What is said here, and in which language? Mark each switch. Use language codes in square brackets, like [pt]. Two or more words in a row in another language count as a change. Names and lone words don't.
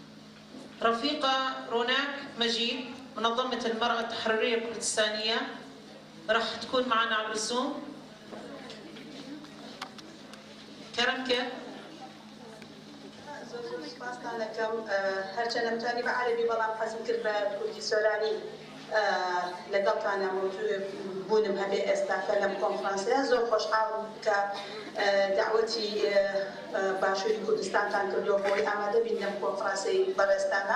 [ar] رفيقة روناك مجيد، منظمة المرأة التحريرية الكردستانية. راح تكون معنا عبر الزوم. كرمكه [ckb] سپاسدانەکەم هەرچەندە متوانی بە عەرەبی بەڵام حەزم کرد بە کوردی سۆرانی لەگەڵتانە موضوع بوونم هەبێ ئێستا کە لەم کۆنفرانسەیە زۆر خۆشحاڵم کە دعوەتی باشووری کوردستانتان کردووە بۆی ئامادە بین لەم کۆنفرانسەی بەڕێستانە.